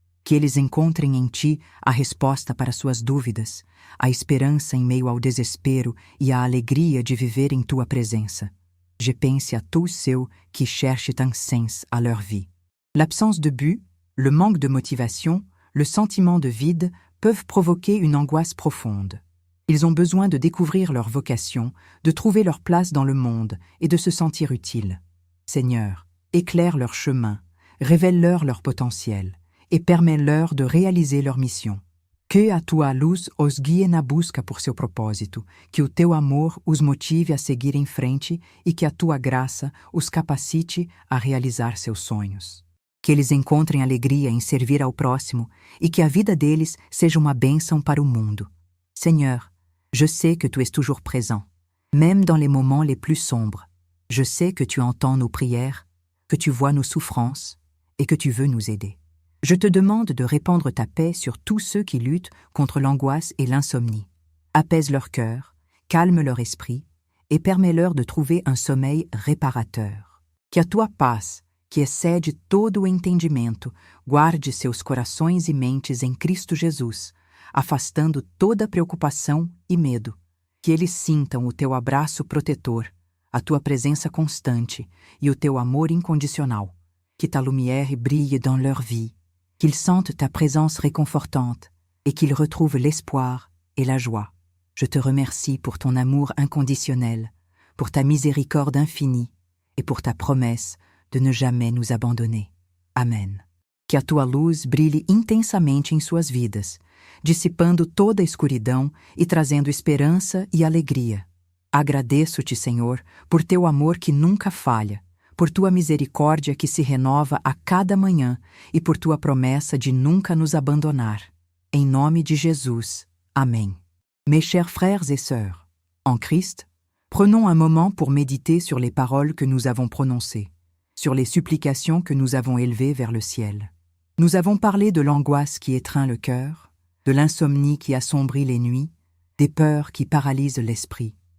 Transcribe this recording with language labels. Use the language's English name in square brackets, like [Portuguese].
[Portuguese] Que eles encontrem em ti a resposta para suas dúvidas, a esperança em meio ao desespero e a alegria de viver em tua presença. [French] Je pense à tous ceux qui cherchent un sens à leur vie. L'absence de but, le manque de motivation, le sentiment de vide peuvent provoquer une angoisse profonde. Ils ont besoin de découvrir leur vocation, de trouver leur place dans le monde et de se sentir utiles. Seigneur, éclaire leur chemin, révèle-leur leur potentiel et permets-leur de réaliser leur mission. [Portuguese] Que a tua luz os guie na busca por seu propósito, que o teu amor os motive a seguir em frente e que a tua graça os capacite a realizar seus sonhos. Que eles encontrem alegria em servir ao próximo e que a vida deles seja uma bênção para o mundo. [French] Seigneur, je sais que tu es toujours présent, même dans les moments les plus sombres. Je sais que tu entends nos prières, que tu vois nos souffrances et que tu veux nous aider. Je te demande de répandre ta paix sur tous ceux qui luttent contre l'angoisse et l'insomnie. Apaise leur cœur, calme leur esprit et permets-leur de trouver un sommeil réparateur. [Portuguese] Que a tua paz, que excede todo o entendimento, guarde seus corações e mentes em Cristo Jesus, afastando toda preocupação e medo. Que eles sintam o teu abraço protetor, a tua presença constante e o teu amor incondicional. [French] Que ta lumière brille dans leur vie, qu'ils sentent ta présence réconfortante et qu'ils retrouvent l'espoir et la joie. Je te remercie pour ton amour inconditionnel, pour ta miséricorde infinie et pour ta promesse de ne jamais nous abandonner. Amen. [Portuguese] Que a tua luz brilhe intensamente em suas vidas, dissipando toda a escuridão e trazendo esperança e alegria. Agradeço-te, Senhor, por teu amor que nunca falha, por tua misericórdia que se renova a cada manhã e por tua promessa de nunca nos abandonar. Em nome de Jesus. Amen. [French] Mes chers frères et sœurs, en Christ, prenons un moment pour méditer sur les paroles que nous avons prononcées, sur les supplications que nous avons élevées vers le ciel. Nous avons parlé de l'angoisse qui étreint le cœur, de l'insomnie qui assombrit les nuits, des peurs qui paralysent l'esprit.